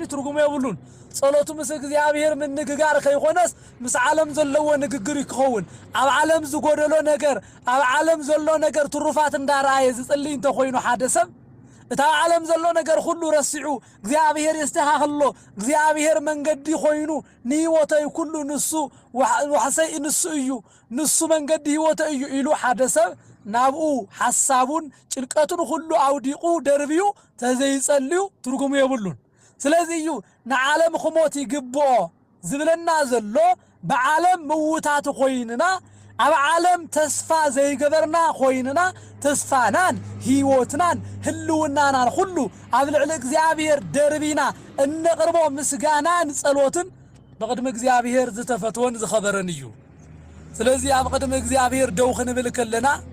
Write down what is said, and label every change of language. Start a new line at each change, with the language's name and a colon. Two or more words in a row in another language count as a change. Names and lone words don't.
Tigrinya: ትርጉሙ የብሉን ጸሎቱ ምስ እግዚአብሔር ምን ንግጋር ከይኾነስ ምስ ዓለም ዘለዎ ንግግር ይክኸውን ኣብ ዓለም ዝጎደሎ ነገር ኣብ ዓለም ዘሎ ነገር ትሩፋት እንዳራየ ዝጽልይ እንተ ኮይኑ ሓደ ሰብ እታ ዓለም ዘሎ ነገር ሁሉ ረሲዑ እግዚአብሔር ይስተኻኽሎ እግዚአብሔር መንገዲ ኮይኑ ንህይወተይ ኩሉ ንሱ ወሐሰይ ንሱ እዩ ንሱ መንገዲ ህይወተይ እዩ ኢሉ ሓደ ሰብ ናብኡ ሐሳቡን ጭንቀቱን ሁሉ አውዲቁ ደርቢዩ ተዘይጸልዩ ትርጉሙ የብሉን ስለዚህ እዩ ንዓለም ክሞት ይግብኦ ዝብለና ዘሎ በዓለም ምውታት ኮይንና ኣብ ዓለም ተስፋ ዘይገበርና ኮይንና ተስፋናን ህይወትናን ህልውናናን ሁሉ ኣብ ልዕሊ እግዚአብሔር ደርቢና እንቅርቦ ምስጋናን ጸሎትን በቅድመ እግዚአብሔር ዝተፈትወን ዝኸበረን እዩ ስለዚህ ኣብ ቅድመ እግዚአብሔር ደው ክንብል ከለና